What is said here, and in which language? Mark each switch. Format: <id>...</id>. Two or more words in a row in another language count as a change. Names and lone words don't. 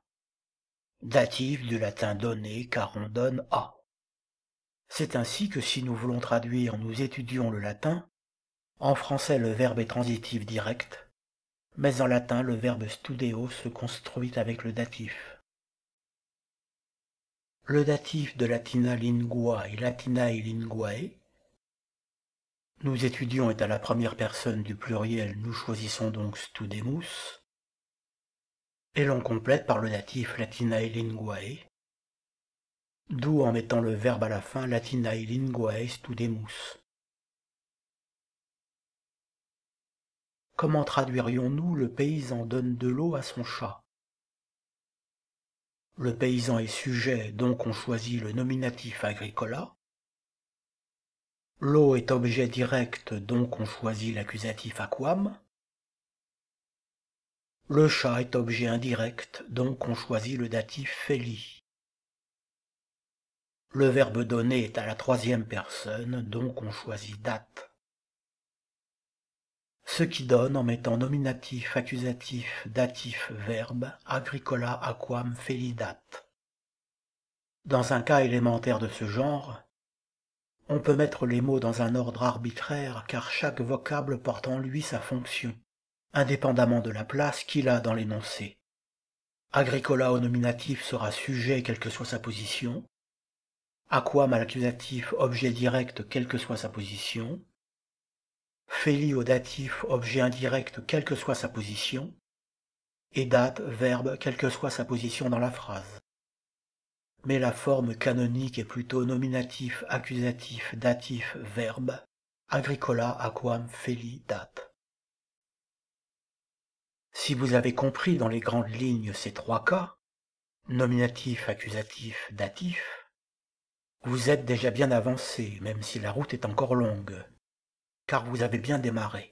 <fr>Datif du latin donner, car on donne à. C'est ainsi que si nous voulons traduire « nous étudions le latin », en français le verbe est transitif direct, mais en latin le verbe studeo se construit avec le datif. Le datif de</fr> <la>latina lingua</la> <fr>et</fr> <la>latinae linguae.</la> <fr>Nous étudions est à la première personne du pluriel, nous choisissons donc studemus, et l'on complète par le datif</fr> <la>latinae linguae,</la> <fr>d'où en mettant le verbe à la fin</fr> <la>latinae linguae studemus.</la> <fr>Comment traduirions-nous le paysan donne de l'eau à son chat? Le paysan est sujet, donc on choisit le nominatif agricola. L'eau est objet direct, donc on choisit l'accusatif aquam. Le chat est objet indirect, donc on choisit le datif feli. Le verbe donner est à la troisième personne, donc on choisit date. Ce qui donne en mettant nominatif, accusatif, datif, verbe,</fr> <la>agricola, aquam, felidat.</la> <fr>Dans un cas élémentaire de ce genre, on peut mettre les mots dans un ordre arbitraire car chaque vocable porte en lui sa fonction, indépendamment de la place qu'il a dans l'énoncé. Agricola au nominatif sera sujet quelle que soit sa position, aquam à l'accusatif objet direct quelle que soit sa position, feli au datif objet indirect quelle que soit sa position, et date verbe quelle que soit sa position dans la phrase. Mais la forme canonique est plutôt nominatif, accusatif, datif, verbe,</fr> <la>agricola, aquam, feli,</la> <fr>date. Si vous avez compris dans les grandes lignes ces trois cas, nominatif, accusatif, datif, vous êtes déjà bien avancé, même si la route est encore longue, car vous avez bien démarré.</fr>